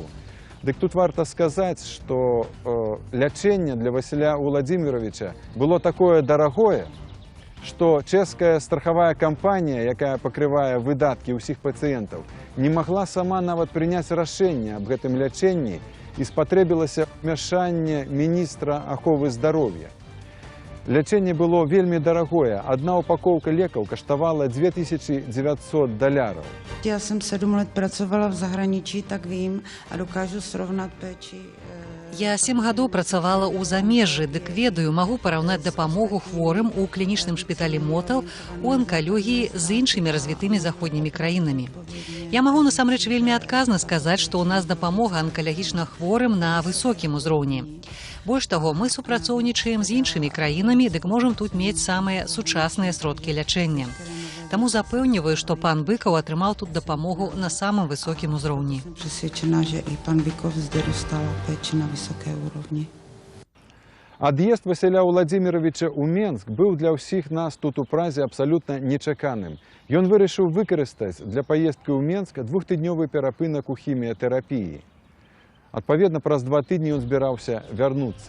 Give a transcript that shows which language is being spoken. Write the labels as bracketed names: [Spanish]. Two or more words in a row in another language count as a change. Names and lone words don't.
[Belarusian] Дык тут варта сказаць, што лячэнне для Васіля Уладзіміровича было такое дарагое, што чэшская страхавая кампанія, якая пакрывае выдаткі ўсіх пацыентаў, не магла сама нават прыняць рашэнне аб гэтым лячэнні і спатрэбілася ўмяшанне міністра аховы здароўя. Лячэнне было вельмі дарагое. Одна упаковка лекаў каштавала $2900. [Czech] Já jsem 7 let pracovala v zahraničí, tak vím a dokážu srovnat péči. [Belarusian] Я 7 гадоў працавала ў замежжы, дык ведаю, магу параўнаць дапамогу хворым у клінічным шпіталі Мотал у анкалогіі з іншымі развітымі заходнімі краінамі. Я магу насамрэч вельмі адказна сказаць, што ў нас дапамога анкалагічна хворым на высокім узроўні. Больш таго, мы супрацоўнічаем з іншымі краінамі, дык можам тут мець самыя сучасныя сродкі лячэння. Таму запэўніваю, што пан Быкаў атрымаў тут дапамогу на самым высокім узроўні. [Czech] Přesvědčena, že i pan Bykov zde dostal péči na vysoké úrovni. [Belarusian] Ад'езд Васіля Уладзіміровича ў Менск быў для ўсіх нас тут у празе абсалютна нечаканым. Ён вырашыў выкарыстаць для паездкі ў Менск 2-тыднёвы перапынак у хіміятэрапіі. Адпаведна, праз 2 тыдні ён збіраўся вярнуцца.